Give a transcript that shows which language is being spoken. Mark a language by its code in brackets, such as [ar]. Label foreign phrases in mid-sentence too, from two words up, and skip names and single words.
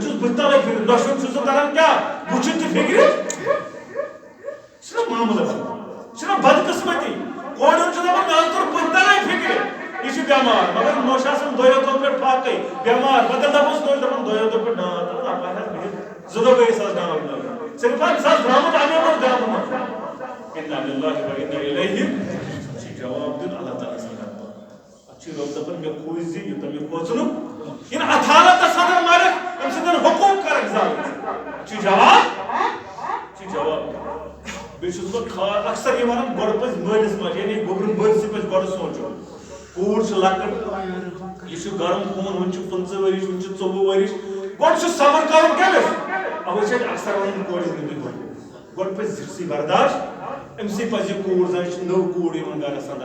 [ks] چھُس بُتھِ تلٕے فِکرِ دۄشوٕنۍ چھُس تران کیٛاہ وٕچھِتھ تہِ فِکرِ یہِ چھُنہ معاملہٕ یہِ چھُنہ بدقٕسمتی کورٮ۪ن چھُ دپان مےٚ حظ توٚر بُتھِ تلٕے فِکرِ یہ چھُ بٮ۪مار مگر نوٚش آسان دۄیو دۄہو پٮ۪ٹھ فاقٕے بٮ۪مار پتہٕ دپوس نوٚش دپان دۄیو دۄہو پٮ۪ٹھ ڈانٛد اپار حظ بِہِتھ 2 دۄہ گٔیِس حظ ڈانٛد لٲگِتھ صرف حظ أمِس حظ درٛامُت اَمے منٛز گامہٕ منٛز [ar] اِنَّا لِلَّهِ وَإِنَّا إِلَيْهِ [ks] چھِ جواب دیُن اللہ تعالیٰ سٕنٛدِ طرفہٕ اَتھ چھِ رۄب دپان مےٚ کھوٗژ زِ یوٗتاہ مےٚ کھوژنُک یِنہٕ اَتھ حالتس اندر مَرَکھ أمۍ سٕنٛدٮ۪ن حقوٗق کَرَکھ ضایع چھِ جواب بیٚیہِ چھُس بہٕ اکثر یہِ وَنان گۄڈٕ پَزِ مٲلِس ماجہِ یعنی گوٚبرِس بٲژِ پَزِ گۄڈٕ سونٛچُن کوٗر چھِ لۄکٕٹ یہِ چھُ گرم خوٗن وُنہِ چھُ 15 ؤرِش وُنہِ چھُ 24 ؤرِش گۄڈٕ چھُ صبر کَرُن کٔمِس اَوَے چھِ اَسہِ اکثر وَنان کورِ ہُنٛد گۄڈٕ پَزِ زِٹھسٕے برداش أمسٕے پَزِ یہِ کوٗر زَن چھِ نٔو کوٗر یِوان گرس اندر